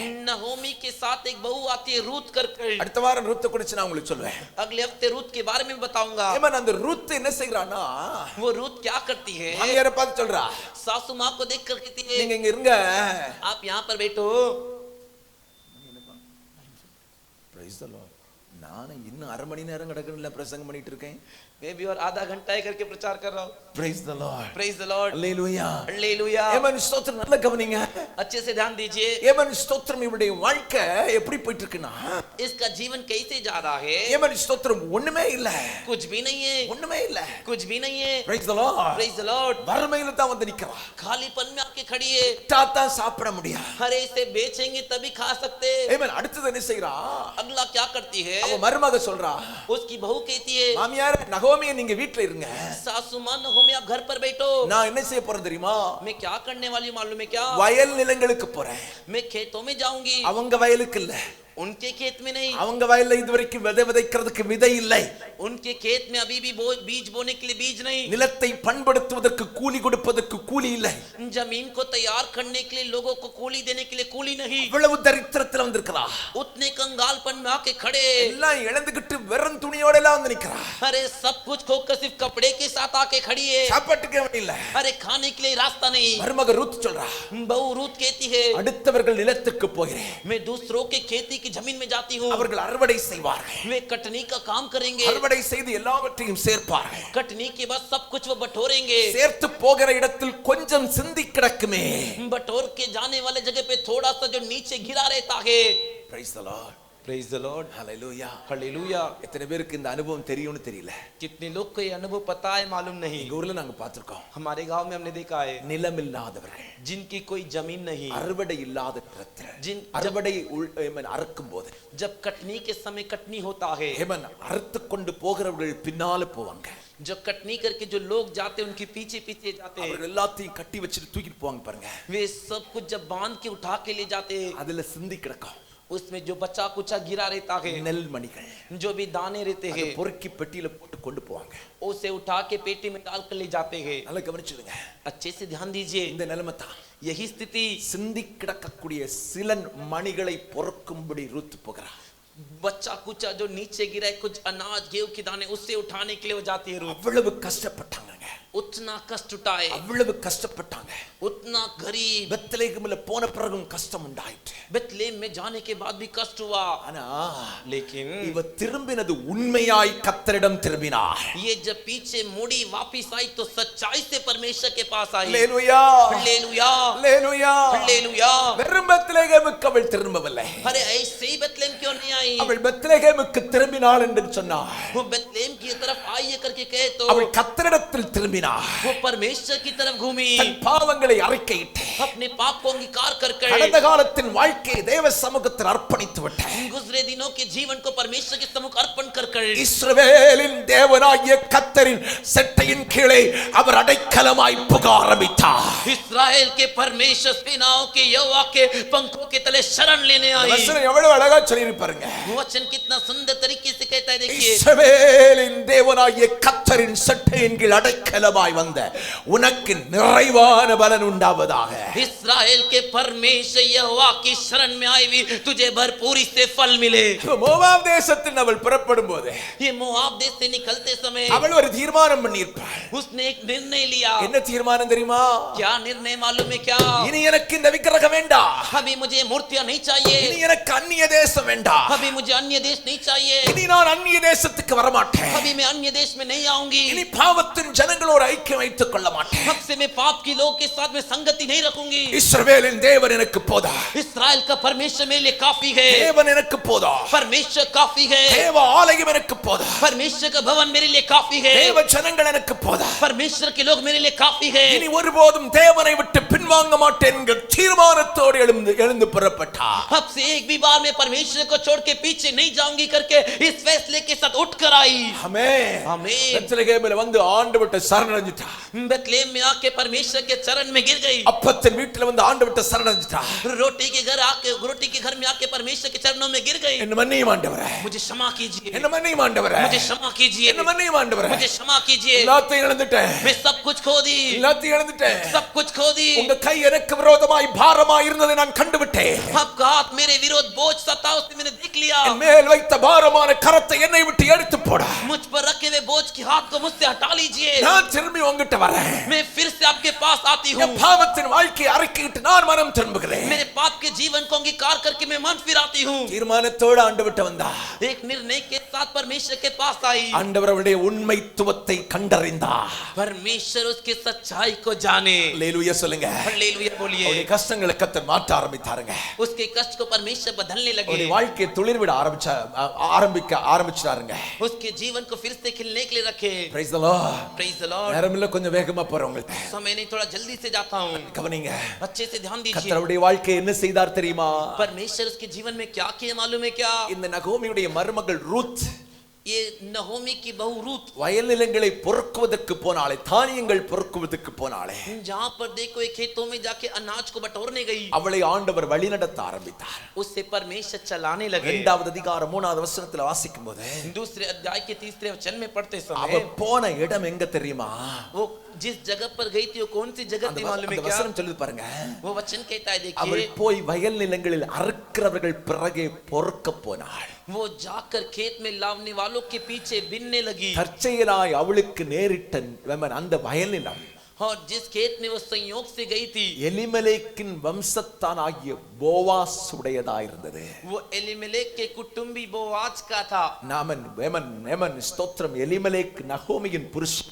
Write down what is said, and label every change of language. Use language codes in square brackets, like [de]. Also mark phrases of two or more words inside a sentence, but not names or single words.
[hi] नहोमी के साथ एक बहू आती है रूत कर। [ta] அடுத்த வாரம் ரூத் குறித்து நான் உங்களுக்கு சொல்வேன். [hi] अगले हफ्ते रूत के बारे में बताऊंगा। [ta] ஏமா அந்த ரூத் என்ன செய்றானா, [hi] वो रूत क्या करती है, [ta] மாமியாரை பார்த்து சொல்றா, [hi] सासू माँ को देख कर कहती है [ta] நீங்க இங்க இருங்க, [hi] आप यहाँ पर बैठो। [en] Praise the Lord. [ta] நான் இன்னும் அரை மணி நேரம் கிடக்குன்னு பிரசங்கம் பண்ணிட்டு இருக்கேன். [hi] मैं भी और आधा घंटा ही करके प्रचार कर रहा हूँ। [en] Praise the Lord. Praise the Lord। Hallelujah. Hallelujah। [ta] ஏமன் ஸ்தோத்திரம், நல்லா கவனிங்க. [hi] अच्छे से ध्यान दीजिए। [ta] ஏமன் ஸ்தோத்திரம், இவருடைய வாழ்க்கை எப்படி போயிட்டு இருக்குன்னா, [hi] इसका जीवन कैसे जा रहा है। [ta] ஏமன் ஸ்தோத்திரம் ஒண்ணுமே இல்ல, [hi] कुछ भी नहीं है, [ta] ஒண்ணுமே இல்ல. [hi] कुछ भी नहीं है। [en] Praise the Lord. Praise the Lord। [ta] வறுமையில தான் வந்து நிக்கிறா. [hi] खालीपन में आके खड़ी है। [ta] தாத்தா சாப்பிட முடியாது. [hi] अरे इसे बेचेंगे तभी खा सकते। [ta] ஏமன் அடுத்து என்ன செய்றா, [hi] अगला क्या करती है, [ta] அவ மருமக சொல்றா, [hi] उसकी बहू कहती है [ta] மாமியார் நகோமியை நீங்க வீட்ல இருங்க, [hi] सासू माँ नहोमी आप घर पर बैठो। [ta] நான் என்ன செய்ய போறேன் தெரியுமா, [hi] मैं क्या करने वाली मालूम है क्या, [ta] வயல் நிலங்களுக்கு போறேன். [hi] मैं खेतों में जाऊंगी। [ta] அவங்க வயலுக்கு இல்ல, [hi] उनके खेत में नहीं, [ta] அவங்க வயல்ல இதுவரைக்கும் விதை விதைக்கிறதுக்கு விதை இல்லை. [hi] उनके खेत में अभी भी बीज बोने के लिए बीज नहीं, [ta] நிலத்தை பண்படுத்துவதற்கு கூலி கொடுப்பதற்கு கூலி இல்லை. [hi] जमीन को तैयार करने के लिए लोगों को कूली देने के लिए कूली नहीं। [ta] இவ்வளவு தரித்திரத்துல வந்திருக்கிறா, [hi] उतने कंगालपन में आके खड़े, [ta] எல்லாம் இழந்துகிட்டு வெறும் துணியோட எல்லாம் வந்து நிக்கிறா. [hi] अरे सब कुछ खोकर सिर्फ कपड़े के साथ आके खड़ी है। [ta] சாப்பாட்டுக்கே வழி இல்ல. [hi] अरे खाने के लिए रास्ता नहीं। [ta] மருமக ரூத் சொல்றா, [hi] बहू रूत कहती है [ta] அடுத்தவர்கள் நிலத்துக்கு போகிறேன், [hi] मैं दूसरों के खेती की जमीन में जाती हूँ। [ta] அவர்கள் அறுவடை செய்வார்கள், [hi] वे कटनी का काम करेंगे, [ta] அறுவடை செய்து எல்லாவற்றையும் சேர்ப்பார்கள். [hi] कटनी के बाद सब कुछ वो बटोरेंगे। [ta] சேர்த்து போகிற இடத்தில் கொஞ்சம் சிந்தி கிடக்குமே. [hi] बटोर के जाने वाले जगह पे थोड़ा सा जो नीचे गिरा रहता है। [en] Praise the Lord. Praise the Lord। Hallelujah. Hallelujah। [ta] எத்தனை பேருக்கு இந்த அனுபவம் தெரியும்னு தெரியல. [hi] कितने लोग को ये अनुभव पता है मालूम नहीं। [ta] எங்க ஊர்ல நாங்க பார்த்திருக்கோம், [hi] हमारे गांव में हमने देखा है [ta] நிலமில்லாதவர்கள், [hi] जिनकी कोई जमीन नहीं, [ta] அறுவடை இல்லாத இடத்துல [hi] जिन [ta] அறுவடை அறுக்கும் போது, [hi] जब कटनी के समय कटनी होता है, [ta] அறுத்து கொண்டு போகிறவர்கள் பின்னால போவாங்க. [hi] जो कटनी करके जो लोग जाते उनके पीछे पीछे जाते हैं, [ta] அவர்கள் எல்லாத்தையும் கட்டி வச்சிட்டு தூக்கிட்டு போவாங்க பாருங்க. [hi] वे सब कुछ जब बांध के उठा के ले जाते हैं, [ta] அதுல சிந்தி கிடக்கும், [hi] उसमें जो बचा कुचा गिरा रहता है, [ta] நெல் மணிகள், [hi] जो भी दाने रहते हैं, [ta] பொறுக்கி பெட்டியில போட்டு கொண்டு போவாங்க. [hi] उसे उठा के पेटी में डाल कर ले जाते हैं। [ta] நல்லா கவனிச்சுடுங்க, [hi] अच्छे से ध्यान दीजिए। [ta] இந்த நிலைமை தான், [hi] यही स्थिति, [ta] சிந்தி கிடக்கக்கூடிய சில மணிகளை பொறுக்கும்படி ரூத் போகிறார். [hi] बच्चा कुचा जो नीचे गिरा है, कुछ अनाज गेहूं के दाने, उससे उठाने के लिए वो जाती है रूथ। [ta] அவ்வளவு கஷ்டப்பட்டாங்க, [hi] उतना कष्ट उठाए, [ta] அவ்வளவு கஷ்டப்பட்டாங்க. [hi] उतना गरीब। [ta] பெத்லகேமில் போன பிறகும் கஷ்டம் உண்டாயிற்று. [hi] बेथलेहम में जाने के बाद भी कष्ट हुआ, [ta] ஆனா [hi] लेकिन [ta] இவ திரும்பினது உண்மையாய் கர்த்தரிடம் திரும்பினார். [hi] ये जब पीछे मुड़ी वापिस आई तो सच्चाई से परमेश्वर के पास आई। [ta] அல்லேலூயா, [hi] हालेलुया, [ta] அல்லேலூயா. [hi] हालेलुया। [ta] வெறும் பெத்லகேமுக்கு அவள் திரும்பவில்லை. [hi] अरे ऐसे ही बेथलेहम क्यों नहीं आई? [ta] அவள் பெத்லகேமுக்கு திரும்பினாள் என்று சொன்னார். [hi] वो बेथलेहम की तरफ आई करके कहे तो [ta] அவள் கர்த்தரிடத்தில் திரும்பினாள். [hi] वो परमेश्वर की तरफ घूमी, [ta] தன் பாவங்களை அறிக்கையிட்டு [hi] अपने पाप को अंगीकार कर [ta] கடந்த காலத்தின் வாழ்க்கையை தேவ சமூகத்தில் அர்ப்பணித்து விட்டார். [hi] गुजरे दिनों के जीवन को परमेश्वर के सम्मुख अर्पण कर [ta] இஸ்ரவேலின் தேவனாகிய கர்த்தரின் செட்டையின் கீழே அவர் அடைக்கலமாய் புக ஆரம்பித்தார். [hi] इस्राएल के परमेश्वर सेनाओं के यहोवा के पंखों के तले शरण लेने आई। [ta] வசனம் எவ்வளவு அழகா சொல்லியிருப்பாருங்க. [hi] वचन कितना सुंदर तरीके से कहता है, देखिए। [ta] இஸ்ரவேலின் தேவனாகிய கர்த்தரின் செட்டையின் கீழ் அடைக்கலமாய் வந்த உனக்கு நிறைவான பலன் உண்டாவதாக. [hi] इस्राएल के परमेश्वर यहोवा की शरण में आई हुई तुझे भरपूरी से फल मिले। [ta] மோவாப் தேசத்தில் அவள் புறப்படும் போது [hi] ये मोआब देश से निकलते समय [ta] அவள் ஒரு தீர்மானம் பண்ணியிருப்பாள். [hi] उसने एक निर्णय लिया। [ta] என்ன தீர்மானம் தெரியுமா? [hi] क्या निर्णय मालूम है क्या? [ta] இனி எனக்கு இந்த விக்கிரகம் வேண்டாம், [hi] अभी मुझे मूर्तियां नहीं चाहिए, [ta] இனி எனக்கு அந்நிய தேசம் வேண்டாம், [hi] अभी मुझे अन्य देश नहीं चाहिए, [ta] இனி நான் அந்நிய தேசத்துக்கு வர மாட்டேன், [hi] अभी मैं अन्य देश में नहीं आऊंगी, [ta] இனி பாவத்தின் ஜனங்களோடு ஐக்கியம் வைத்துக் கொள்ள மாட்டேன், [hi] अब से मैं पाप के लोगों के साथ में संगति नहीं रखूंगी। [ta] இஸ்ரவேலின் தேவன் எனக்கு போதா, [hi] इस्राएल का परमेश्वर मेरे लिए काफी है, [ta] தேவன் எனக்கு போதா, [hi] परमेश्वर काफी है, [ta] தேவ ஆலயம் எனக்கு போதா, [hi] परमेश्वर का भवन मेरे लिए काफी है, [ta] தேவ ஜனங்கள் எனக்கு போதா, [hi] परमेश्वर के लोग मेरे लिए काफी है। [ta] இனி ஒருபோதும் தேவனை விட்டு பின்வாங்க மாட்டேன் என்கிற தீர்மானத்தோடு எழுந்து புறப்பட்டார். [hi] अब से एक भी बार मैं परमेश्वर को छोड़ के पीछे नहीं जाऊंगी करके इस फैसले के साथ उठकर आई। [ta] ஆமென், [hi] आमीन। [ta] பெத்லகேமில் வந்து ஆண்டவர்ட்ட சரணடைஞ்சிட்டா. [hi] बेथलेहम में आके परमेश्वर के चरण में गिर गई। [ta] அப்பத்தின் வீட்டில் வந்து ஆண்டவர்ட்ட சரணடைஞ்சிட்டா. [hi] रोटी के घर में आके परमेश्वर के चरणों में गिर गई। [ta] என்ன மன்னியும் ஆண்டவரே, [hi] मुझे क्षमा कीजिए, [ta] என்ன மன்னியும் ஆண்டவரே, [hi] मुझे क्षमा कीजिए, [ta] என்ன மன்னியும் ஆண்டவரே, [hi] मुझे क्षमा कीजिए। [ta] எல்லாத்தையும் இழந்துட்டேன், [hi] मैं सब कुछ खो दी, [ta] எல்லாத்தையும் இழந்துட்டேன். [hi] सब कुछ खो दी। [ta] உங்க கை எனக்கு விரோதமாய் பாரமாய் இருந்ததை நான் கண்டுவிட்டேன். [hi] आपका हाथ मेरे विरोध बोझ सा था, उसे मैंने देख लिया। [ta] என் மேல் வைத்த பாரமான கரத்தை என்னை விட்டு எடுத்து போட. [hi] मुझ पर रखे हुए बोझ के हाथ को मुझसे हटा लीजिए। [ta] நான் திரும்பி உங்கிட்ட வரேன். [hi] मैं फिर से आपके पास आती हूँ। [ta] என் பாவத்தின் வாழ்க்கையை அறிக்கையிட்டு நான் மனம் திரும்புகிறேன். [hi] मेरे पाप के जीवन को अंगीकार करके मैं मन फिराती हूँ। [ta] தீர்மானத்தோடு ஆண்டவர்ட்ட வந்தா. [hi] एक निर्णय के साथ परमेश्वर के पास आई। [ta] ஆண்டவர் அவருடைய உண்மைத்துவத்தை கண்டறிந்தார். [hi] परमेश्वर उसके सच्चाई को जाने। [ta] அல்லேலூயா சொல்லுங்க. [hi] हालेलुया बोलिए। [ta] அவருடைய கஷ்டங்களை கர்த்தர் மாற்ற ஆரம்பித்தாருங்க. [hi] उसके कष्ट को परमेश्वर बदलने लगे। [ta] அவருடைய வாழ்க்கையை துளிர்விட ஆரம்பிச்சாருங்க. [hi] उसके जीवन को फिर से खिलने के लिए रखे। [en] Praise the Lord. Praise the Lord। [ta] நேரமில்ல, கொஞ்சம் வேகமா போறோம். உங்களுக்கு [hi] समय नहीं, थोड़ा जल्दी से जाता हूँ। [ta] கவனிங்க. [hi] अच्छे से ध्यान दीजिए। [ta] கர்த்தர் அவருடைய வாழ்க்கையை என்ன செய்தார் தெரியுமா? [hi] परमेश्वर उसके जीवन में क्या किया मालूम है क्या? [ta] இந்த நகோமியுடைய மருமகள் ரூத் [hi] ये नहोमी की बहू रूत [ta] வயல் நிலங்களை பொறுக்குவதற்கு போனாளே, தானியங்கள் பொறுக்குவதற்கு போனாளே, [hi] जहाँ पर देखो एक खेतों में जाके अनाज को बटोरने गई, [ta] அவளை ஆண்டவர் வழிநடத்த ஆரம்பித்தார். [hi] उससे परमेश्वर चलाने लगे। [ta] 2வது அதிகாரம் 3வது வசனத்துல வாசிக்கும் போது [hi] दूसरे अध्याय के 3 वचन में पढ़ते [ta] அவ [hi] समय [ta] போன இடம் எங்க தெரியுமா? [hi] वो जिस जगह पर गई थी वो कौन सी जगह थी मालूम है [ta] அந்த [hi] क्या? [ta] வசனம் சொல்லுது பாருங்க. [hi] वो वचन कहता है, [ta] அவள் [hi] देखिए, [ta] போய் வயல் நிலங்களில் அறுக்கிறவர்கள் பிறகே பொறுக்க போனாள். [hi] वो जाकर खेत में लावने वालों के पीछे बिनने लगी। [ta] தற்செயலாய் அவளுக்கு நேரிட்ட அந்த வயல் நிலம் [hi] और जिस खेत में वो संयोग से गई थी, [ta] எலிமெலேக்கின் வம்சத்தான் ஆகிய போவாஸ் உடையதாயிருந்தது. [hi] वो एलीमेलेक के कुटुंबी बोआज का था। [ta] ஸ்தோத்திரம். எலிமெலேக் நகோமியின் புருஷன்,